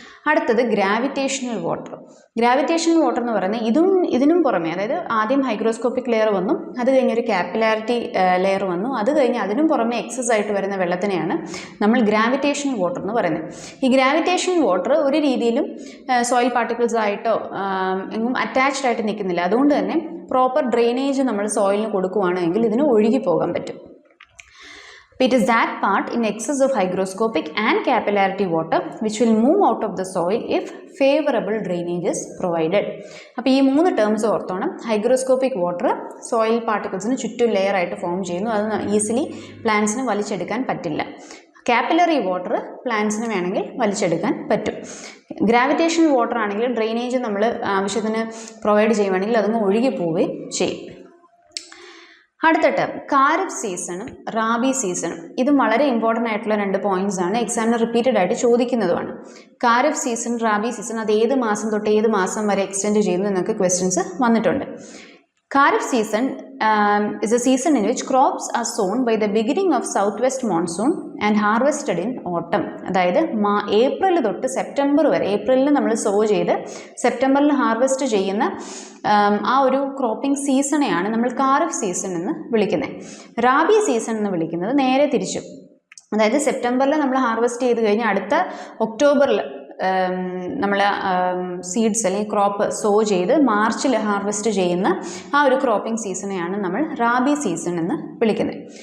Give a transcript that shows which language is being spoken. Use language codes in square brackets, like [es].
[ml] അടുത്തത് gravitational water. Gravitational water എന്ന് പറയുന്നത് ഇതിനും പുറമെ, അതായത് ആദ്യം ഹൈഗ്രോസ്കോപ്പിക് ലെയർ വന്നു, അത് കഴിഞ്ഞൊരു കാപ്പിലാരിറ്റി ലെയർ വന്നു, അത് കഴിഞ്ഞ് അതിനും പുറമെ എക്സസ് ആയിട്ട് വരുന്ന വെള്ളത്തിനെയാണ് നമ്മൾ ഗ്രാവിറ്റേഷണൽ വാട്ടർ എന്ന് പറയുന്നത്. ഈ ഗ്രാവിറ്റേഷണൽ വാട്ടർ ഒരു രീതിയിലും സോയിൽ പാർട്ടിക്കിൾസ് ആയിട്ടോ എങ്ങും അറ്റാച്ച്ഡ് ആയിട്ട് നിൽക്കുന്നില്ല. അതുകൊണ്ട് തന്നെ പ്രോപ്പർ ഡ്രെയിനേജ് നമ്മൾ സോയിലിന് കൊടുക്കുകയാണെങ്കിൽ ഇതിന് ഒഴുകി പോകാൻ പറ്റും. [en] It is that part in excess of hygroscopic and capillarity water which will move out of the soil if favorable drainage is provided. [ml] അപ്പോൾ ഈ 3 ടേംസ് ഓർത്തോണം. ഹൈഗ്രോസ്കോപ്പിക് വാട്ടർ സോയിൽ പാർട്ടിക്കിൾസിന് ചുറ്റും ലെയർ ആയിട്ട് ഫോം ചെയ്യുന്നു, അത് ഈസിലി പ്ലാന്റ്സിന് വലിച്ചെടുക്കാൻ പറ്റില്ല. കാപ്പിലറി വാട്ടർ പ്ലാന്റ്സിന് വേണമെങ്കിൽ വലിച്ചെടുക്കാൻ പറ്റും. ഗ്രാവിറ്റേഷണൽ വാട്ടർ ആണെങ്കിൽ ഡ്രെയിനേജ് നമ്മൾ ആവശ്യത്തിന് പ്രൊവൈഡ് ചെയ്യുവാണെങ്കിൽ അതങ്ങ് ഒഴുകി പോവുകയും ചെയ്യും. അടുത്ത ടേം ഖാരിഫ് സീസണും റാബി സീസണും. ഇതും വളരെ ഇമ്പോർട്ടൻ്റ് ആയിട്ടുള്ള 2 പോയിന്റ്സ് ആണ്. എക്സാമിന് റിപ്പീറ്റഡ് ആയിട്ട് ചോദിക്കുന്നതുമാണ്. ഖാരിഫ് സീസൺ, റാബി സീസൺ, അത് ഏത് മാസം തൊട്ട് ഏത് മാസം വരെ എക്സ്റ്റെൻഡ് ചെയ്യുന്നു എന്നൊക്കെ ക്വസ്റ്റ്യൻസ് വന്നിട്ടുണ്ട്. [en] Kharif season is a season in which crops are sown by the beginning of southwest monsoon and harvested in autumn. [ml] അതായത് ഏപ്രിൽ തൊട്ട് സെപ്റ്റംബർ വരെ, ഏപ്രിലിൽ നമ്മൾ സോ ചെയ്ത് സെപ്റ്റംബറിൽ ഹാർവെസ്റ്റ് ചെയ്യുന്ന ആ ഒരു ക്രോപ്പിംഗ് സീസണെയാണ് നമ്മൾ ഖാരിഫ് സീസൺ എന്ന് വിളിക്കുന്നത്. റാബി സീസൺ എന്ന് വിളിക്കുന്നത് നേരെ തിരിച്ചു. അതായത് സെപ്റ്റംബറിൽ നമ്മൾ ഹാർവെസ്റ്റ് ചെയ്ത് കഴിഞ്ഞ് അടുത്ത ഒക്ടോബറിൽ നമ്മൾ സീഡ്സ് അല്ലെങ്കിൽ ക്രോപ്പ് സോ ചെയ്ത് മാർച്ചിൽ ഹാർവെസ്റ്റ് ചെയ്യുന്ന ആ ഒരു ക്രോപ്പിംഗ് സീസണെയാണ് നമ്മൾ റാബി സീസൺ എന്ന് വിളിക്കുന്നത്.